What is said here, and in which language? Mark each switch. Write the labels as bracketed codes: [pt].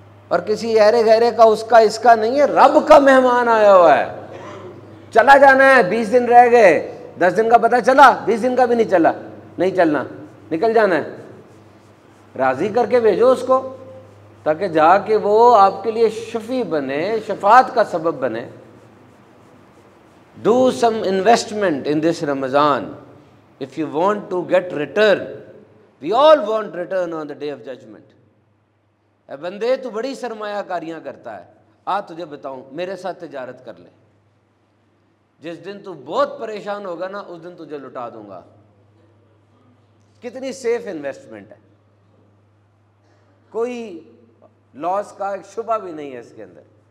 [ur] اور کسی ایرے گہرے کا اس کا نہیں ہے، رب کا مہمان آیا ہوا ہے۔ چلا جانا ہے، 20 دن رہ گئے، 10 دن کا پتہ چلا، 20 دن کا بھی نہیں چلا، نہیں چلنا، نکل جانا ہے۔ راضی کر کے بھیجو اس کو، تاکہ جا کے وہ آپ کے لیے شفیع بنے، شفاعت کا سبب بنے۔ [en] Do some investment in this Ramadan if you want to get return. We all want return on the day of judgment. [ur] اے بندے تو بڑی سرمایہ کاریاں کرتا ہے، آ تجھے بتاؤں میرے ساتھ تجارت کر لے، جس دن تو بہت پریشان ہوگا نا اس دن تجھے لٹا دوں گا۔ کتنی سیف انویسٹمنٹ ہے، کوئی لاس کا ایک شبہ بھی نہیں ہے اس کے اندر۔